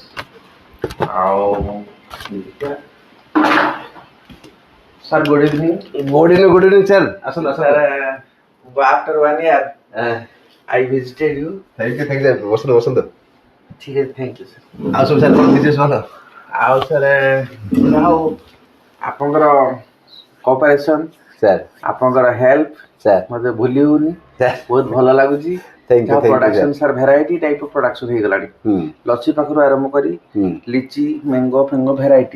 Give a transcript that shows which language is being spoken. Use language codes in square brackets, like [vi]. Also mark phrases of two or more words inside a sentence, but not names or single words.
[en] Now, sir, good evening. Good evening, sir. Sir, after 1 year, I visited you. Thank you. Vasant. [hi] ठीक है, [en] thank you, sir. Also, sir, what business ଭଲ? [or] ଆଉ sir, ଯାହା ହଉ ଆପଣଙ୍କର କୋଅପରେସନ୍, [en] Sir, [or] ଆପଣଙ୍କର ହେଲ୍ପ [en] sir. [or] ମୋତେ ଭୁଲି ହଉନି, [en] Sir. [or] ବହୁତ ଭଲ ଲାଗୁଛି। [en] Thank you, ପ୍ରଡକ୍ସନ sir. [or] ସାର୍ [en] variety type of production [or] ହେଇଗଲାଣି। ଲସି ପାଖରୁ ଆରମ୍ଭ କରି ଲିଚି ମ୍ୟାଙ୍ଗୋ ଫେଙ୍ଗୋ ଭେରାଇଟି